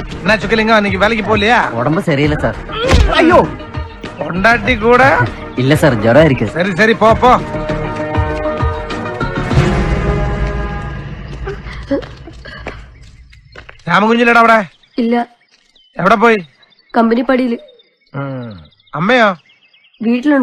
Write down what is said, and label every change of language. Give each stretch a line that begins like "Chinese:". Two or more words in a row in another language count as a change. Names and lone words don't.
Tamil: என்ன சுக்கலிங்க அன்னைக்கு வேலைக்கு போகலையா? உடம்பு சரியில்லை சார். ஐயோ பொண்டாட்டி கூட இல்ல சார், ஜுரம் இருக்கு. சரி சரி போ போ.
Malayalam: രാമകുഞ്ഞില്ലടാ അവിടെ? ഇല്ല. എവിടെ പോയി? കമ്പനി പടിയില്. അമ്മയോ? വീട്ടിലുണ്ട്.